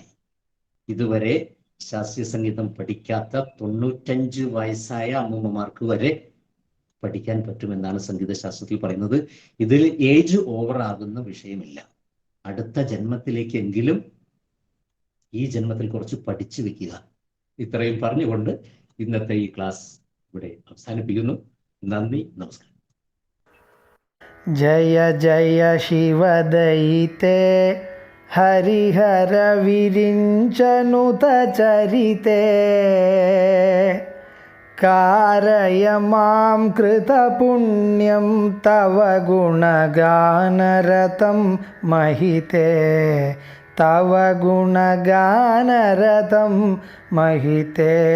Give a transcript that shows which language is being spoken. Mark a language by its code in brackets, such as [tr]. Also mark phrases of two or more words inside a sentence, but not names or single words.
[ml] ഇതുവരെ ശാസ്ത്രീയ സംഗീതം പഠിക്കാത്ത 95 വയസ്സായ അമ്മൂമ്മമാർക്ക് വരെ പഠിക്കാൻ പറ്റുമെന്നാണ് സംഗീത ശാസ്ത്രത്തിൽ പറയുന്നത്. ഇതിൽ ഏജ് ഓവർ ആകുന്ന വിഷയമില്ല. അടുത്ത ജന്മത്തിലേക്കെങ്കിലും ഈ ജന്മത്തിൽ കുറച്ച് പഠിച്ചു വെക്കുക. ഇത്രയും പറഞ്ഞുകൊണ്ട് ഇന്നത്തെ ഈ ക്ലാസ് ഇവിടെ അവസാനിപ്പിക്കുന്നു. നന്ദി, നമസ്കാരം. [sa] जय जय शिवदयिते हरिहर विरिञ्चनुत चरिते कारय मां कृतपुण्यं तव गुणगानरतं महिते तव गुणगानरतं महिते